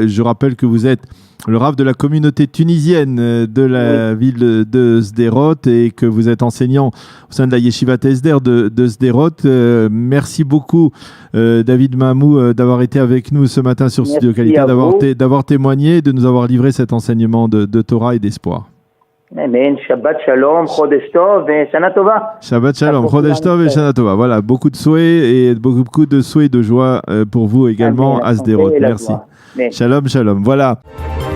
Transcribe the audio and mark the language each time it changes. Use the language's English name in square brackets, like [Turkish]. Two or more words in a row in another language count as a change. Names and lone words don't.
[French] Je rappelle que vous êtes le Rav de la communauté tunisienne de la ville de Sderot et que vous êtes enseignant au sein de la Yeshivat Esder de Sderot. Merci beaucoup David Mamou d'avoir été avec nous ce matin sur Studio Qualité, d'avoir témoigné, de nous avoir livré cet enseignement de Torah et d'espoir. Amen. [Hebrew] שבת שלום, חודש טוב et שנה טובה. שבת שלום, חודש טוב et שנה טובה. [French] Voilà, beaucoup de souhaits et beaucoup de souhaits de joie pour vous également. Amen, à Sderot. Merci. [Hebrew] שלום, שלום. [French] Voilà.